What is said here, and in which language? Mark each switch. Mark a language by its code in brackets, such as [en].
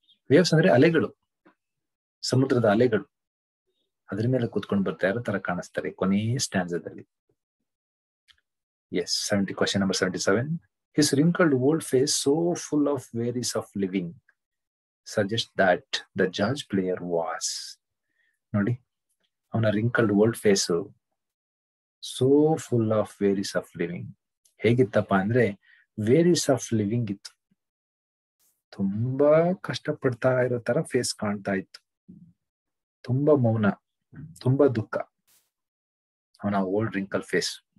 [kn] Waves ಅಂದ್ರೆ ಅಲೆಗಳು, ಸಮುದ್ರದ ಅಲೆಗಳು, ಅದ್ರ ಮೇಲೆ ಕೂತ್ಕೊಂಡು ಬರ್ತಾ ಇರೋ ತರ ಕಾಣಿಸ್ತಾರೆ ಕೊನೆಯ ಸ್ಟ್ಯಾನ್ಜಾದಲ್ಲಿ. [en] Yes. Question number 77. His wrinkled old face, so full of wearies of living, suggests that the judge player was. [kn] ನೋಡಿ, ಅವನ [en] Wrinkled old face so full of wearies of living. [kn] ಹೇಗಿತ್ತಪ್ಪ ಅಂದ್ರೆ [en] wearies of living [kn] ಇತ್ತು. ತುಂಬಾ ಕಷ್ಟಪಡ್ತಾ ಇರೋ ತರ face ಕಾಣ್ತಾ ಇತ್ತು. ತುಂಬಾ ಮೌನ, ತುಂಬಾ ದುಃಖ ಅವನ ಓಲ್ಡ್ ರಿಂಕಲ್ ಫೇಸ್.